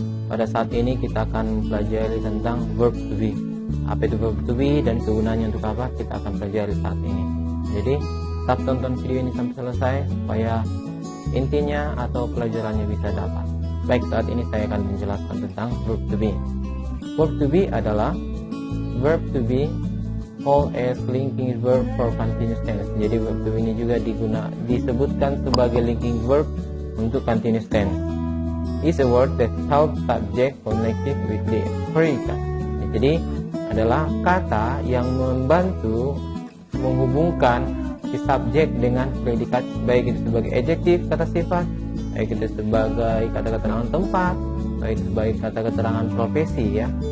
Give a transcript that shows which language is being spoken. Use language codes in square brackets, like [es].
[id] Pada saat ini kita akan mempelajari tentang verb to be. Apa itu verb to be dan kegunaannya untuk apa, kita akan pelajari saat ini. Jadi tetap tonton video ini sampai selesai supaya intinya atau pelajarannya bisa dapat. Baik, saat ini saya akan menjelaskan tentang verb to be. [en] Verb to be [id] adalah [en] verb to be called as linking verb for continuous tense. [id] Jadi verb to be ini juga disebutkan sebagai linking verb untuk continuous tense. [en] Is a word that helps subject connected with the predicate. [id] Jadi adalah kata yang membantu menghubungkan si subjek dengan predikat, baik itu sebagai adjektif kata sifat, baik itu sebagai kata keterangan tempat, baik itu sebagai kata keterangan profesi ya.